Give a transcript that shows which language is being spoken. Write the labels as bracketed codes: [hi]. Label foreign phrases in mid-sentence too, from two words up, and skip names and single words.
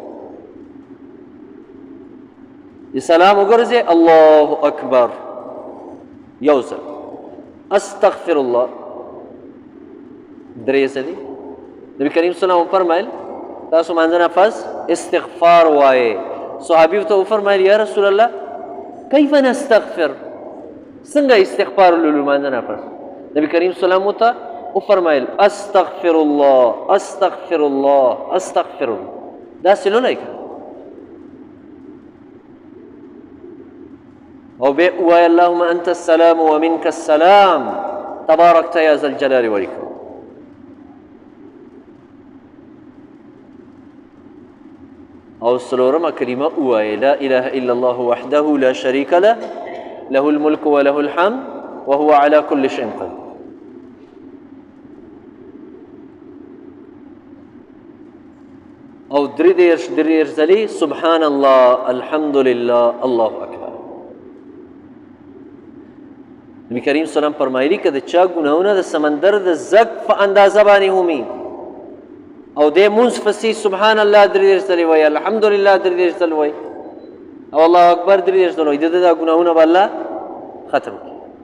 [ps] سلام وګرځئ، [ar] الله اکبر [ps] یو ځل، [ar] استغفر الله [ps] درې ځلې. نبی کریم [ar] صلی الله علیه وسلم [ps] فرمایل تاسو مانځه نه پس استغفار وایئ. صحابي ته وفرمایل [ar] یا رسول الله کیف نستغفر، [ps] څنګه استغفار ولولو مانځه نه پس؟ نبی کریم [ar] صلی الله علیه وسلم [ps] ته وفرمایل [ar] استغفر الله استغفر الله استغفر الله. [ps] داسې نه وایئ او بیا ووایه [ar] اللهم انت السلام ومنك السلام تبارکت یا ذا الجلال والاکرام. [ps] او څلورمه کلمه ووایه [ar] لا اله الا الله وحده لا شریک له له الملك وله الحمد وهو على كل شيء قدير. [ps] او درې دېرش ځلې [ar] سبحان الله الحمد لله الله اکبر. [ps] نبی کریم [ar] صلی الله علیه وسلم [ps] فرمایلی که د چا ګناهونه د سمندر د زګ په اندازه باندې همي او دې مونځ پسې [ar] سبحان الله [ps] درې دېرش ځلې وایي، الحمدلله درې دېرش ځلې وایي او [ar] الله اکبر [ps] درې دېرش ځلې وایي، د ده دا ګناهونه به الله ختم کړي.